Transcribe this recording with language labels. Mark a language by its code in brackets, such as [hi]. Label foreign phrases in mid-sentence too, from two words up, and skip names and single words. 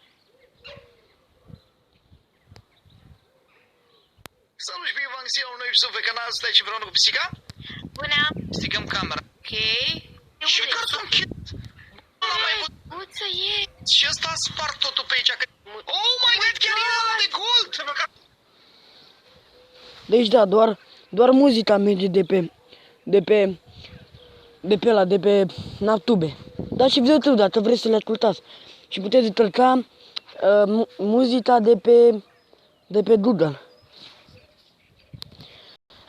[ro] Salut și bine v-am găsit la un nou episod pe canal, stai și împreună cu pisica. Bună! Sticăm camera. Ok. Și Cartoon Cat. Nu l-am mai văzut. Uță e! Și ăsta a spart totul pe aici. [en] Oh my god, [ro] chiar e ăla de gold! Deci da, doar muzica merge de pe NavTube. Dar și videoclip dacă vreți să le ascultați. Și puteți descărca muzica de pe Google.